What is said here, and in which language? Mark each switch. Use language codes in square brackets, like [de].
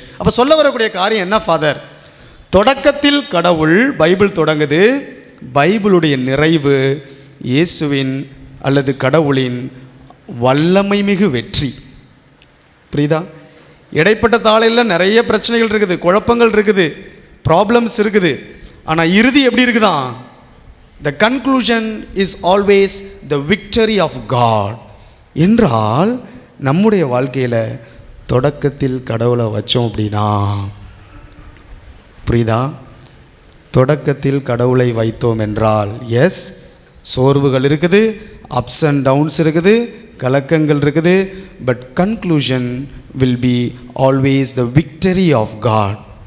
[ta] அப்போ சொல்ல வரக்கூடிய காரியம் என்ன ஃபாதர்? தொடக்கத்தில் கடவுள், பைபிள் தொடங்குது, பைபிளுடைய நிறைவு இயேசுவின் அல்லது கடவுளின் வல்லமை மிகு வெற்றி. புரியுதா? இடைப்பட்ட தாளையில் நிறைய பிரச்சனைகள் இருக்குது, குழப்பங்கள் இருக்குது, ப்ராப்ளம்ஸ் இருக்குது. ஆனால் இறுதி எப்படி இருக்குதான்? [en] The conclusion is always the victory of God. [ta] என்றால் நம்முடைய வாழ்க்கையில் தொடக்கத்தில் கடவுளை வச்சோம் அப்படின்னா, புரியுதா? தொடக்கத்தில் கடவுளை வைத்தோம் என்றால் [en] yes, [ta] சோர்வுகள் இருக்குது, [en] ups and downs [ta] இருக்குது, கலக்கங்கள் இருக்குது, [en] But conclusion will be always the victory of God.